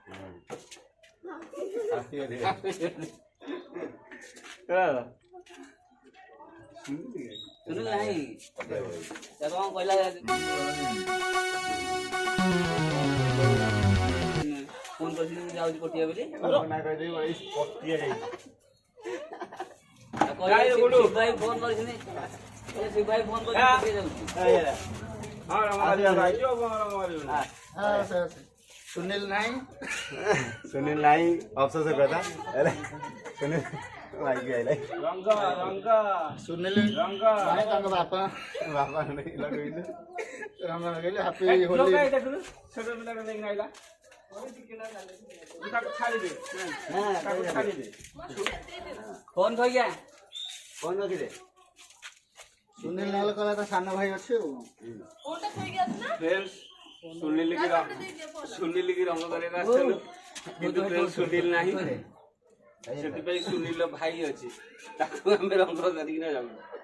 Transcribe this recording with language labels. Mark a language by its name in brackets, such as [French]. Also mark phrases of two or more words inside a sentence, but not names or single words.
[Odia] ଶୁଣିଲୁ ନାହିଁ ତାକୁ କଣ କହିଲା ଫୋନ କରିଥିଲି ମୁଁ ଯାଉଛି ପଟିଆ ବୋଲି ଭାଇ ଫୋନ କରିଥିଲି ଭାଇ ଫୋନ କରି ଯାଉଛି। ସୁନିଲ ନାହିଁ। [Hindi] सुनील नहीं अफसोस है कहता अरे सुनील भाई की आइले [Odia] ରଙ୍ଗ ରଙ୍ଗ ସୁନିଲ ରଙ୍ଗ ନାହିଁ, ତାଙ୍କ ବାପା [Hindi] बाबा नहीं लगेइले [Odia] ରଙ୍ଗ ଲଗେଇଲେ ହାପି ଲୋକ ହୋଲି। ଦେଖୁନୁ ଛୋଟ ପିଲାଟା ନେଇକି ଆଇଲା ତାକୁ ଛାଡ଼ିଦେ ତାକୁ ଛାଡ଼ିଦେ ଫୋନ ଥଇଆ [Hindi] कौन रखी दे [Odia] ସୁନିଲ ନହେଲେ କହିଲା ତା ସାନ ଭାଇ ଅଛି ଆଉ। ଫ୍ରେଣ୍ଡସ୍ ସୁନିଲ କି ରଙ୍ଗ କରିବାକୁ ଆସିଥିଲୁ କିନ୍ତୁ ଫ୍ରେଣ୍ଡସ୍ ସୁନିଲ ନାହିଁ, ସେଥିପାଇଁ ସୁନିଲର ଭାଇ ଅଛି, ତାକୁ ଆମେ ରଙ୍ଗ କରିକିନା ଯାଉଛୁ।